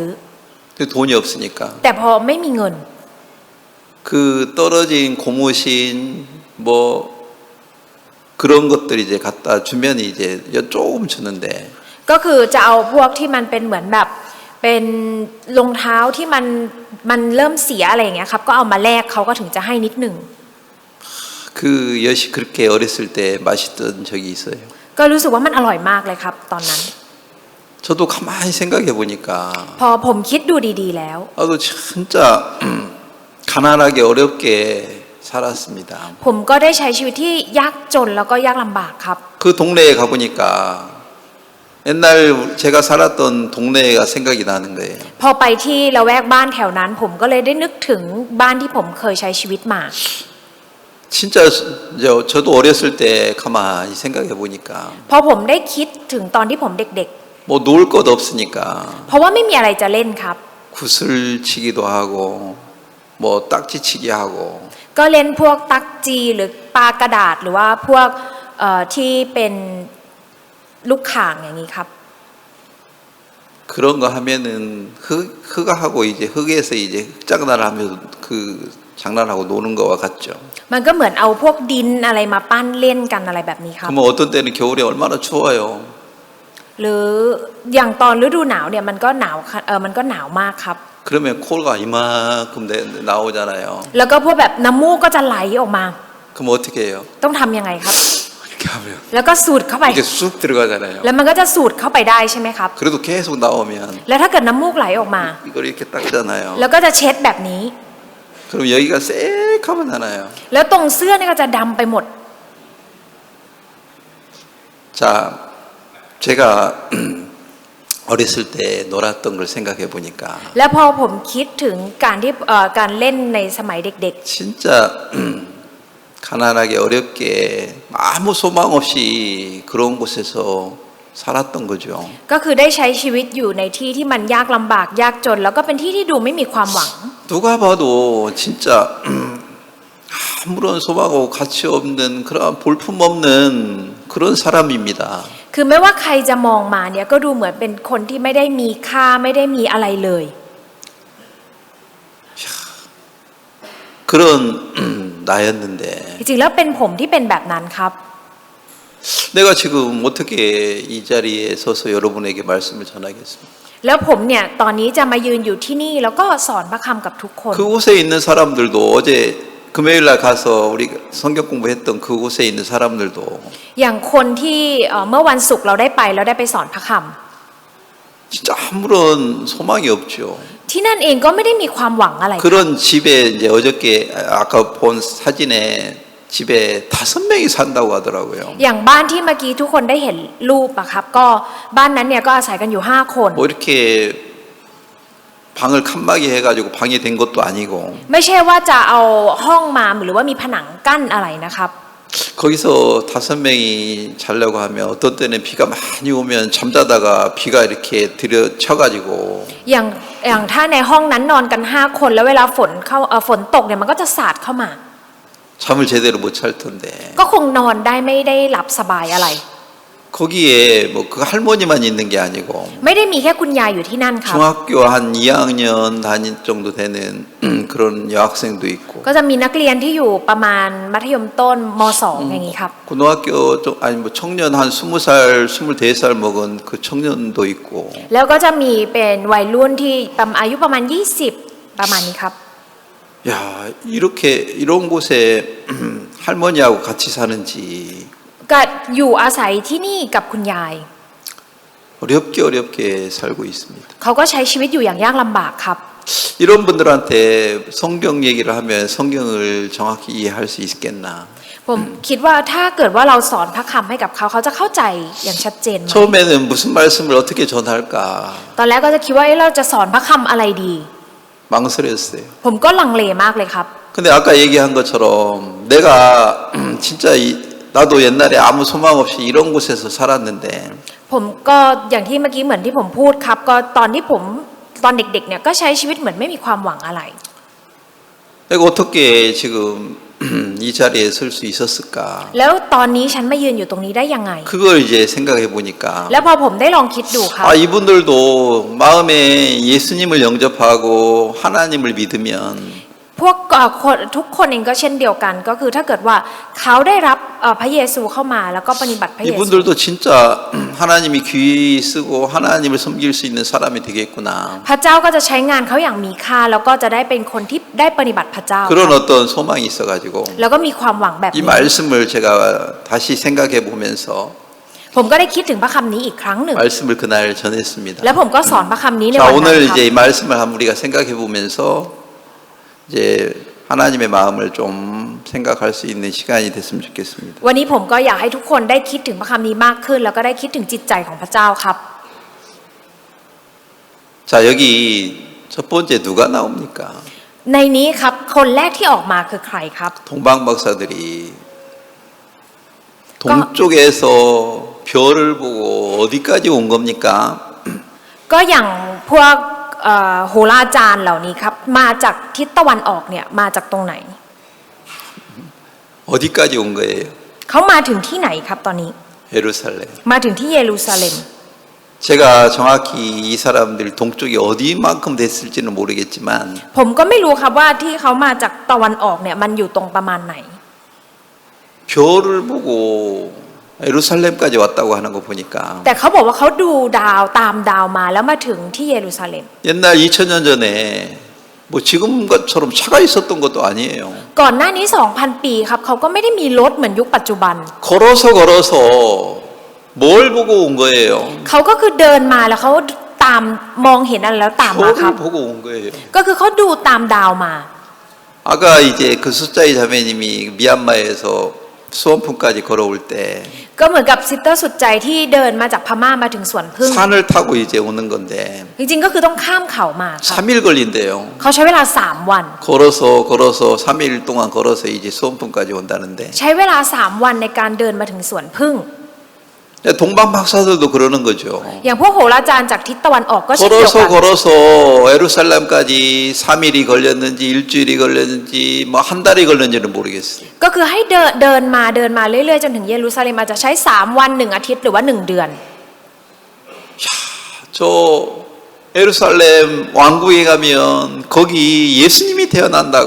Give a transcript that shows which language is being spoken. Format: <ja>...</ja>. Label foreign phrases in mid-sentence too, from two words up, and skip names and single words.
<ko>그 돈이 없으니까</ko> <th>แต่พอไม่มีเงิน</th> <ko>그 떨어진 고무신 뭐 그런 것들 이제 갖다 주면 이제 엿 조금 주는데</ko> <th>ก็คือจะเอาพวกที่มันเป็นเหมือนแบบเป็นรองเท้าที่มันเริ่มเสียอะไรอย่างเงี้ยครับก็เอามาแลกเขาก็ถึงจะให้นิดหนึ่ง</th> <ko>그 엿이 그렇게 어렸을 때 맛있던 적이 있어요.</ko> <th>ก็รู้สึกว่ามันอร่อยมากเลยครับตอนนั้น</th> <ko>저도 가만히 생각해 보니까</ko> <th>พอผมคิดดูดีๆแล้ว</th> <ko>나도 진짜 가난하게 어렵게 살았습니다.</ko> <th>ผมก็ได้ใช้ชีวิตที่ยากจนแล้วก็ยากลำบากครับ</th> <ko>그 동네에 가보니까 옛날 제가 살았던 동네가 생각이 나는 거예요.</ko> <th>พอไปที่ละแวกบ้านแถวนั้น ผมก็เลยได้นึกถึงบ้านที่ผมเคยใช้ชีวิตมา</th> <ko>진짜 저도 어렸을 때 가만히 생각해 보니까</ko> <th>พอผมได้คิดถึงตอนที่ผมเด็ก</th> <ko>뭐 놀 것 없으니까</ko> <th>ๆ เพราะว่าไม่มีอะไรจะเล่นครับ</th> <ko>구슬치기도 하고 뭐 딱지치기 하고</ko> <th>ก็เล่นพวกตักจีหรือปากระดาษหรือว่าพวกที่เป็นลูกข่างอย่างนี้ครับ</th> <ko>그런 거 하면은 흙하고 이제 흙에서 이제 흙장난을 하면서 그 장난하고 노는 거와 같죠.</ko> <th>มันก็เหมือนเอาพวกดินอะไรมาปั้นเล่นกันอะไรแบบนี้ครับ</th> <ko>그러면 어떤 때는 겨울에 얼마나 추워요.</ko> <th>หรืออย่างตอนฤดูหนาวเนี่ยมันก็หนาวมันก็หนาวมากครับ</th> <ko>그러면 코가 이만큼 나오잖아요.</ko> <th>แล้วก็พวกแบบน้ำมูกก็จะไหลออกมา</th> <ko>그럼 어떻게 해요?</ko> <th>ต้องทำยังไงครับ</th> <ko>이렇게 하면</ko> <th>แล้วก็สูดเข้าไป</th> <ko>이렇게 쑥 들어가잖아요.</ko> <th>แล้วมันก็จะสูดเข้าไปได้ใช่ไหมครับ</th> <ko>그래도 계속 나오면</ko> <th>แล้วถ้าเกิดน้ำมูกไหลออกมา</th> <ko>이걸 이렇게 닦잖아요.</ko> <th>แล้วก็จะเช็ดแบบนี้</th> <ko>그럼 여기가 새카만 나나요.</ko> <th>แล้วตรงเสื้อเนี่ยก็จะดำไปหมด</th> <ko>자, 제가 어렸을 때 놀았던 걸 생각해 보니까</ko> <th>แล้วพอผมคิดถึงการเล่นในสมัยเด็ก</th> <ko>진짜 가난하게 어렵게 아무 소망 없이 그런 곳에서 살았던 거죠.</ko> <th>ๆ ก็คือได้ใช้ชีวิตอยู่ในที่ที่มันยากลำบากยากจน แล้วก็เป็นที่ที่ดูไม่มีความหวัง</th> <ko>누가 봐도 진짜 아무런 소망하고 가치 없는 그런 볼품 없는 그런 사람입니다.</ko> <th>คือไม่ว่าใครจะมองมาเนี่ยก็ดูเหมือนเป็นคนที่ไม่ได้มีค่าไม่ได้มีอะไรเลย</th> <ko>그런 나였는데</ko> <th>จริงๆแล้วเป็นผมที่เป็นแบบนั้นครับ</th> <ko>내가 지금 어떻게 이 자리에 서서 여러분에게 말씀을 전하겠습니까?</ko> <th>แล้วผมเนี่ยตอนนี้จะมายืนอยู่ที่นี่แล้วก็สอนพระคำกับทุกคน</th> <ko>그곳에 있는 사람들도 어제 금요일 날 가서 우리 성경 공부했던 그곳에 있는 사람들도</ko> <th>อย่างคนที่เมื่อวันศุกร์เราได้ไปสอนพระค</th> <ko>진짜 아무런 소망이 없죠.</ko> <th>ำที่นั่นเองก็ไม่ได้มีความหวังอะไร</th> <ko>그런 집에 이제 어저께 아까 본 사진에 집에 5명이 산다고 하더라고요.</ko> <th>อย่างบ้านที่เมื่อกี้ทุกคนได้เห็นรูปอะครับก็บ้านนั้นเนี่ยก็อาศัยกันอยู่5 คน</th> <ko>뭐 이렇게 방을 칸막이 해가지고 방이 된 것도 아니고</ko> <th>ไม่ใช่ว่าจะเอาห้องมาหรือว่ามีผนังกั้นอะไรนะครับ</th> <ko>거기서 5명이 자려고 하면 어떤 때는 비가 많이 오면 잠자다가 비가 이렇게 들여쳐가지고</ko> <th>อย่างถ้าในห้องนั้นนอนกัน5 คนแล้วเวลาฝนตกเนี่ยมันก็จะสาดเข้ามา</th> <ko>잠을 제대로 못 잘 텐데</ko> <th>ก็คงนอนได้ไม่ได้หลับสบายอะไร</th> <ko>거기에 뭐 그 할머니만 있는 게 아니고</ko> <th>ไม่ได้มีแค่คุณยายอยู่ที่นั่นครับ</th> <ko>중학교 한 2학년 다닐 정도 되는 그런 여학생도 있고</ko> <th>ก็จะมีนักเรียนที่อยู่ประมาณมัธยมต้นม.2 อย่างนี้ครับ</th> <ko>고등학교 아니 뭐 청년 한 20살, 24살 먹은 그 청년도 있고</ko> <th>แล้วก็จะมีเป็นวัยรุ่นที่อายุประมาณ20ประมาณนี้ครับ</th> <ko>야 이렇게 이런 곳에 할머니하고 같이 사는지</ko> <th>ก็อยู่อาศัยที่นี่กับคุณยาย</th> <ko>어렵게 살고 있습니다.</ko> <th>เขาก็ใช้ชีวิตอยู่อย่างยากลำบากครับ</th> <ko>이런 분들한테 성경 얘기를 하면 성경을 정확히 이해할 수 있겠나?</ko> <th>ผมคิดว่าถ้าเกิดว่าเราสอนพระคำให้กับเขาเขาจะเข้าใจอย่างชัดเจนไหม</th> <ko>처음에는 무슨 말씀을 어떻게 전할까</ko> <th>ตอนแรกก็จะคิดว่าเอ๊ะเราจะสอนพระคำอะไรดี</th> <ko>망설였어요.</ko> <th>ผมก็ลังเลมากเลยครับ</th> <ko>근데 아까 얘기한 것처럼 내가 진짜 나도 옛날에 아무 소망 없이 이런 곳에서 살았는데</ko> <th>ผมก็อย่างที่เมื่อกี้เหมือนที่ผมพูดครับ ก็ตอนที่ผมตอนเด็กๆเนี่ยก็ใช้ชีวิตเหมือนไม่มีความหวังอะไร</th> <ko>내가 어떻게 지금 이 자리에 설 수 있었을까</ko> <th>แล้วตอนนี้ฉันมายืนอยู่ตรงนี้ได้ยังไง</th> <ko>그걸 이제 생각해 보니까</ko> <th>แล้วพอผมได้ลองคิดดูครับ</th> <ko>아 이분들도 마음에 예수님을 영접하고 하나님을 믿으면</ko> <th>พวกทุกคนเองก็เช่นเดียวกัน ก็คือถ้าเกิดว่าเขาได้รับพระเยซูเข้ามาแล้วก็ปฏิบัติพระเยซู</th> <ko>이분들도 진짜 하나님이 귀 쓰고 하나님을 섬길 수 있는 사람이 되겠구나</ko> <th>พระเจ้าก็จะใช้งานเขาอย่างมีค่าแล้วก็จะได้เป็นคนที่ได้ปฏิบัติพระเจ้า</th> <ko>그런 어떤 소망이 있어가지고</ko> <th>แล้วก็มีความหวังแบบ</th> <ko>이</ko> <th>นี้</th> <ko>말씀을 제가 다시 생각해 보면서</ko> <th>ผมก็ได้คิดถึงพระคำนี้อีกครั้งหนึ่ง</th> <ko>말씀을 그날 전했습니다.</ko> <th>แล้วผมก็สอนพระคำนี้ใน</th> <ko>자</ko> <th>วันนั้น</th> <ko>오늘</ko> <th>ครับ</th> <ko>이제 이 말씀을 한번 우리가 생각해 보면서 이제 하나님의 마음을 좀 생각할 수 있는 시간이 됐으면 좋겠습니다.</ko> <th>วันนี้ผมก็อยากให้ทุกคนได้คิดถึงพระคำนี้มากขึ้น แล้วก็ได้คิดถึงจิตใจของพระเจ้าครับ</th> <ko>자 여기 첫 번째 누가 나옵니까?</ko> <th>ในนี้ครับคนแรกที่ออกมาคือใครครับ</th> <ko>동방 박사들이 동쪽에서 별을 보고 어디까지 온 겁니까?</ko> <th>ก็อย่างพวกโหราจารย์เหล่านี้ครับมาจากทิศตะวันออกเนี่ยมาจากตรงไหน</th> <ko>어디까지 온 거예요?</ko> <th>เขามาถึงที่ไหนครับตอนนี้</th> <ko>예루살렘.</ko> <th>มาถึงที่เยรูซาเล็ม</th> <ko>제가 정확히 이 사람들 동쪽이 어디만큼 됐을지는 모르겠지만</ko> <th>ผมก็ไม่รู้ครับว่าที่เขามาจากตะวันออกเนี่ยมันอยู่ตรงประมาณไหน</th> <ko>별을 보고 예루살렘까지 왔다고 하는 거 보니까</ko> <th>แต่เขาบอกว่าเขาดูดาวตามดาวมาแล้วมาถึงที่เยรูซาเล็ม</th> <ko>옛날 2000년 전에 뭐 지금처럼 차가 있었던 것도 아니에요.</ko> <th>ก่อนหน้านี้ 2,000 ปีครับเขาก็ไม่ได้มีรถเหมือนยุคปัจจุบัน</th> <ko>걸어서 뭘 보고 온 거예요?</ko> <th>เขาก็คือเดินมาแล้วเขาตามมองเห็นอะไรแล้วตามมาครับ</th> <ko>별을 보고 온 거예요.</ko> <th>ก็คือเขาดูตามดาวมา</th> <ko>아까 이제 그 숫자의 자매님이 미얀마에서 수원풍까지 걸어올 때</ko> <th>ก็เหมือนกับซิสเตอร์สุดใจที่เดินมาจากพม่ามาถึงสวนพึ่ง</th> <ko>산을 타고 이제 오는 건데</ko> <th>จริงๆก็คือต้องข้ามเขามาครับ</th> <ko>3일 걸린대요.</ko> <th>เขาใช้เวลา3 วัน</th> <ko>걸어서 3일 동안 걸어서 이제 수원풍까지 온다는데</ko> <th>ใช้เวลา3 วันในการเดินมาถึงสวนพึ่ง</th> <ko>동방 박사들도 그러는 거죠.</ko> <th>อย่างพวกโหราจารย์จากทิศตะวันออกก็เช่นเดียวกัน</th> <ko>걸어서 예루살렘까지 3일이 걸렸는지 일주일이 걸렸는지 뭐 한 달이 걸렸는지는 모르겠어요.</ko> <th>ก็คือให้เดินมาเรื่อยๆจนถึงเยรูซาเล็มอาจจะใช้3 วัน1 อาทิตย์หรือว่า1 เดือน</th> <ko>저 예루살렘 왕궁에 가면 거기 예수님이 태어난다고?</ko>